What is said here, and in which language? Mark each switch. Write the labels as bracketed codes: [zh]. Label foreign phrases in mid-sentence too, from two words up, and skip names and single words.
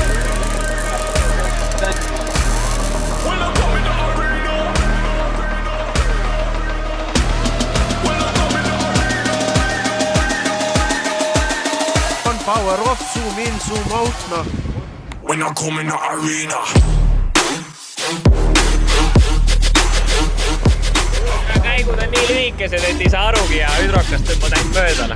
[en] When I come in the arena. When I come in the arena. On power off, zoom in, zoom out, noh. When I come in the arena. [et] Käigud on nii lühikesed, et ei saa arugi ja hüdrokast tõmbad ainult mööda.